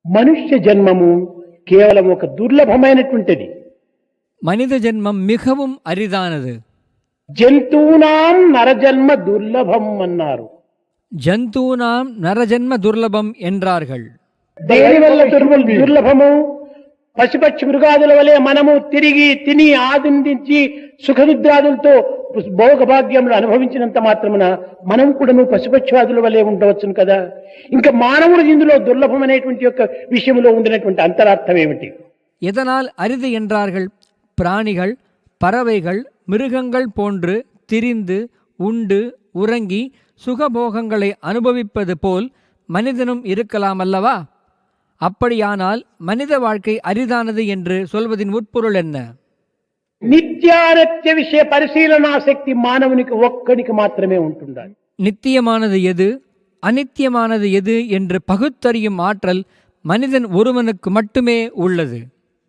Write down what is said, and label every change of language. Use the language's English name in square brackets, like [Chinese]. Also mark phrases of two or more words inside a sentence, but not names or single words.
[Telugu] మనుష్య జన్మము కేవలం ఒక దుర్లభమైనటువంటిది. [Tamil] மனித ஜென்மம் மிகவும் அரிதானது. [Sanskrit] జంతువునాం నరజన్మ దుర్లభం [Telugu] అన్నారు. [Sanskrit] ஜந்தூனாம் நரஜன்ம துர்லபம் [Tamil] என்றார்கள். [Telugu] దేని వల్ల దుర్లభము? పశుపక్షి మృగాదుల వలె మనము తిరిగి తిని ఆనందించి సుఖనిద్రాదులతో భోగభాగ్యములు అనుభవించినంత మాత్రమున మనం కూడాను పశుపక్షాదుల వలె ఉండవచ్చును కదా. ఇంకా మానవుడు ఇందులో దుర్లభం అనేటువంటి యొక్క విషయంలో ఉండినటువంటి అంతరార్థం ఏమిటి? [Tamil] எதனால் அரிது என்றார்கள்? பிராணிகள், பறவைகள், மிருகங்கள் போன்று திரிந்து உண்டு உறங்கி சுகபோகங்களை அனுபவிப்பது போல் மனிதனும் இருக்கலாம் அல்லவா? அப்படியானால் மனித வாழ்க்கை அரிதானது என்று சொல்வதின் உட்பொருள் என்ன? [Telugu] నిత్యానిత్య విషయ పరిశీలనాశక్తి మానవునికి ఒక్కడికి మాత్రమే ఉంటుండాలి. [Tamil] நித்தியமானது எது, அனித்தியமானது எது என்று பகுத்தறியும் ஆற்றல் மனிதன் ஒருவனுக்கு மட்டுமே உள்ளது.